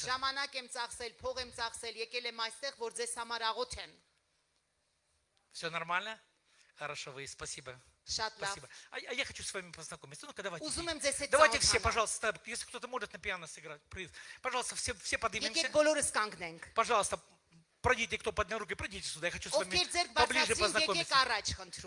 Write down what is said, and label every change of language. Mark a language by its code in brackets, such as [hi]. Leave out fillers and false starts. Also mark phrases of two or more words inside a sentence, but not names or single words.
[hy] Ժամանակ եմ ծախսել, փող եմ ծախսել, եկել եմ այստեղ, որ ձեզ համար աղոթեմ։ [ru] Все нормально? Хорошо, вы, спасибо. [hy] Շատ լավ։ [ru] Спасибо. А я хочу с вами познакомиться. Ну-ка, давайте. [hy] Ուզում եմ ձեզ հետ [ru] Давайте все, [hy] ծանոթանալ։ [ru] пожалуйста, если кто-то может на пиано сыграть, пожалуйста, все поднимемся. [hy] Եկեք բոլորս կանգնենք։ [ru] Пожалуйста, пройдите, кто поднял руки, пройдите сюда. Я хочу с вами [hy] Ովքեր ձեր [ru] поближе [hy] բացացին, եկեք [ru] познакомиться. [hy] առաջ խնդրում։